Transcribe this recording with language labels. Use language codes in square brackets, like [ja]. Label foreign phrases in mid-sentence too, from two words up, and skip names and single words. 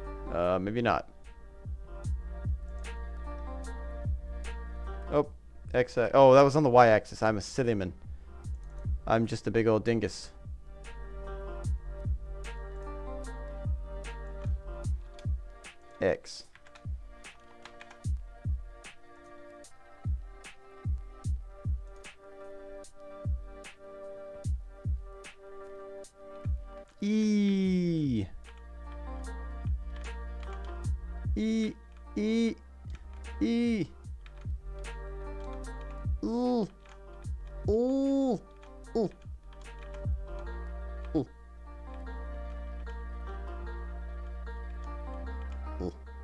[en] Maybe not. Oh, X. Oh, that was on the Y-axis. I'm a silly man. I'm just a big old dingus. X. E. E. E. E. Ooh. Ooh. Ooh. Ooh. Ooh.